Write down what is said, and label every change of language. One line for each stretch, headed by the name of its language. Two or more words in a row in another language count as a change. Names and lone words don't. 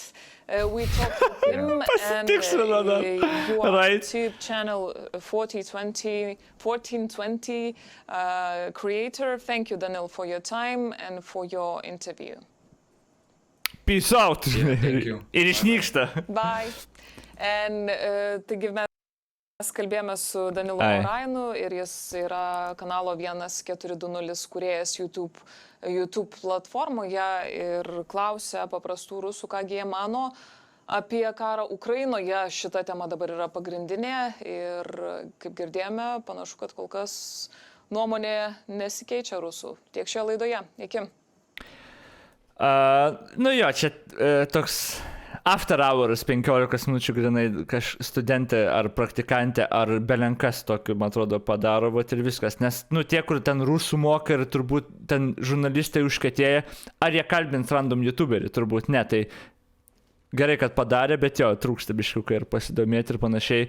English: We talked with him and you are YouTube channel 1420 creator. Thank you, Daniil, for your time and for your interview. Peace out. Yeah, thank you.
Lithuanian: Ir išnyksta.
English: Bye.
Lithuanian: And taigi mes kalbėjome su Daniilu Orainu ir jis yra kanalo 1420 kūrėjas YouTube platformoje ir klausia paprastų rusų, ką jie mano apie karą Ukrainoje. Šita tema dabar yra pagrindinė ir, kaip girdėjome, panašu, kad kol kas nuomonė nesikeičia rusų. Tiek šioje laidoje. Iki. Čia toks
English: after hours
Lithuanian: 15 minučių grinai studentė ar praktikantė ar belenkas tokiu, man atrodo, padaro, ir viskas. Nes, tie, kur ten rusų moka ir turbūt ten žurnalistai užkatėja, ar jie kalbins random youtuberį, turbūt ne. Tai gerai, kad padarė, bet jo, trūksta biškiukai ir pasidomėti ir panašiai.